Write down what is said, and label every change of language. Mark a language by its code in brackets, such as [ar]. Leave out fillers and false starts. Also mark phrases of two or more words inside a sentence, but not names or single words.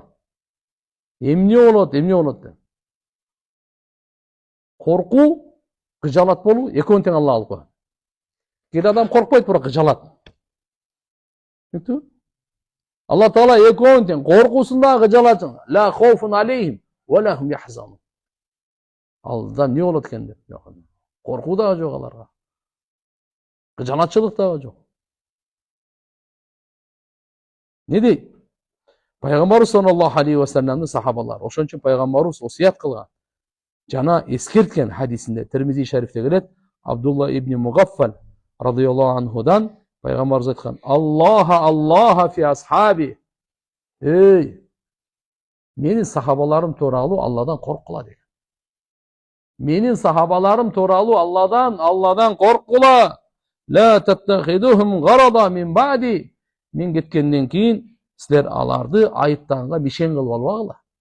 [ky] Эмне болот деп. Коркуу, кыжалат болуу экөөнү тең Алла алып коет. Кээ адам коркпойт, бирок кыжалат. Түшүндүңбү? Алла Таала экөөнү тең коркуусун дагы кыжалатын. [ar] لا خوف عليهم ولا هم يحزنون. [ky] Алда эмне болот экен деп. Коркуу дагы жок аларга. Кыжалатчылык дагы жок. Не дейт? Пайгамбарыбыз [ar] صلى الله عليه و [ky] салламдын сахабалары. Ошон үчүн пайгамбарыбыз осуят кылган жана эскерткен хадисинде Тирмизи шарифте келет. Абдулла ибн Мугаффал радыйаллаху анхудан пайгамбарыбыз айткан: [ar] الله في أصحابي. [ky] Эй, менин сахабаларым тууралуу Алладан корккула деген. Менин сахабаларым тууралуу Алладан корккула. [ar] لا تتخذوهم غرضا من بعدي. [ky] Мен кеткенден кийин силер аларды айыптаганга мишен кылып албагыла.